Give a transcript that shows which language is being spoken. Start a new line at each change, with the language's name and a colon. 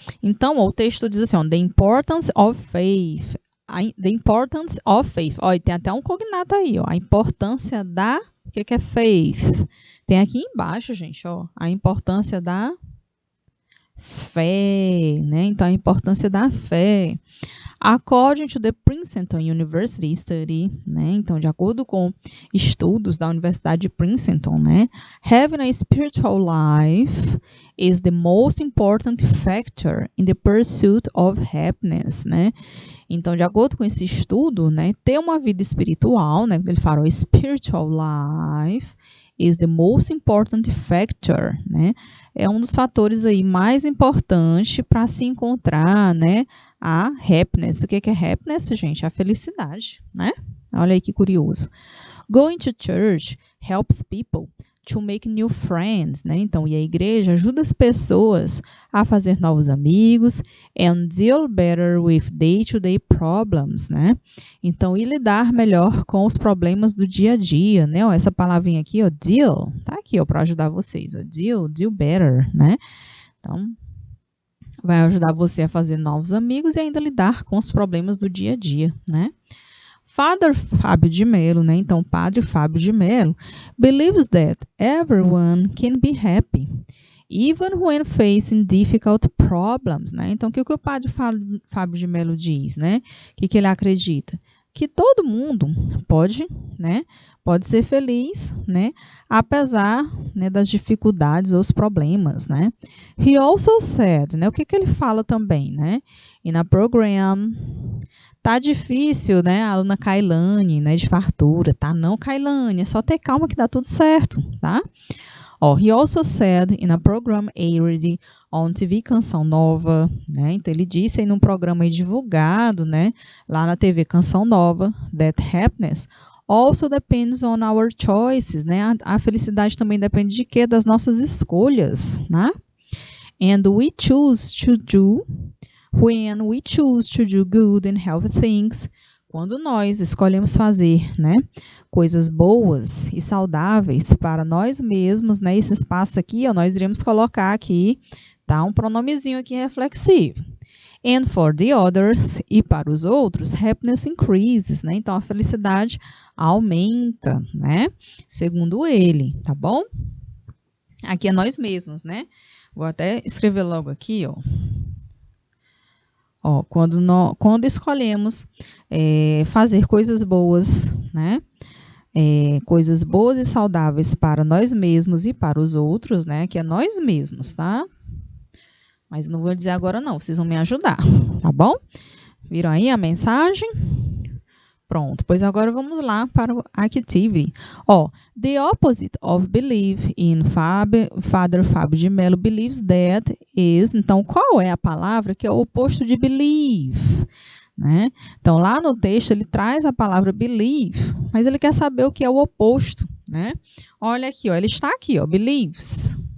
Portuguese: Então o texto diz assim, ó,
English: the importance of faith. The importance of faith.
Portuguese: Ó, e tem até um cognato aí, ó. A importância da. O que é faith? Tem aqui embaixo, gente, ó. A importância da fé, né? Então a importância da fé.
English: According to the Princeton University Study, né?
Portuguese: Então, de acordo com estudos da Universidade de Princeton, né?
English: Having a spiritual life is the most important factor in the pursuit of happiness, né?
Portuguese: Então, de acordo com esse estudo, né, ter uma vida espiritual, né, ele fala
English: spiritual life is the most important factor,
Portuguese: né? É um dos fatores aí mais importantes para se encontrar, né, a happiness. O que é happiness, gente? A felicidade, né? Olha aí que curioso.
English: Going to church helps people to make new friends, né?
Portuguese: Então, e a igreja ajuda as pessoas a fazer novos amigos
English: and deal better with day-to-day problems,
Portuguese: né? Então, e lidar melhor com os problemas do dia a dia, né? Ó, essa palavrinha aqui, ó, deal, tá aqui, ó, para ajudar vocês, ó,
English: deal better,
Portuguese: né? Então, vai ajudar você a fazer novos amigos e ainda lidar com os problemas do dia a dia, né?
English: Father Fábio de Mello, né? Então, Padre Fábio de Mello, believes that everyone can be happy, even when facing difficult problems, né?
Portuguese: Então, o que o Padre Fábio de Mello diz, né? O que ele acredita? Que todo mundo pode, né? Pode ser feliz, né? Apesar, né, das dificuldades ou os problemas, né?
English: He also said,
Portuguese: né? O que ele fala também, né?
English: In a program.
Portuguese: Tá difícil, né? A aluna Kailane, né? De fartura. Tá não, Kailane. É só ter calma que dá tudo certo, tá?
English: Ó, he also said in a program aired on TV Canção Nova, né?
Portuguese: Então ele disse aí num programa aí divulgado, né? Lá na
English: TV Canção Nova, that happiness also depends on our choices, né?
Portuguese: A felicidade também depende de quê? Das nossas escolhas, né?
English: And we choose to do when we choose to do good and healthy things,
Portuguese: quando nós escolhemos fazer, né, coisas boas e saudáveis para nós mesmos, né, esse espaço aqui, ó, nós iremos colocar aqui, tá, um pronomezinho aqui reflexivo.
English: And for the others,
Portuguese: e para os outros,
English: happiness increases,
Portuguese: né, então a felicidade aumenta, né, segundo ele, tá bom? Aqui é nós mesmos, né, vou até escrever logo aqui, ó. Ó, quando escolhemos fazer coisas boas, né? Coisas boas e saudáveis para nós mesmos e para os outros, né? Que é nós mesmos, tá? Mas não vou dizer agora não, vocês vão me ajudar, tá bom? Viram aí a mensagem? Pronto, pois agora vamos lá para o activity.
English: Ó, the opposite of believe in Father Fábio de Mello believes that is.
Portuguese: Então, qual é a palavra que é o oposto de believe? Né? Então, lá no texto ele traz a palavra believe, mas ele quer saber o que é o oposto, né? Olha aqui, ó, ele está aqui, ó, believes.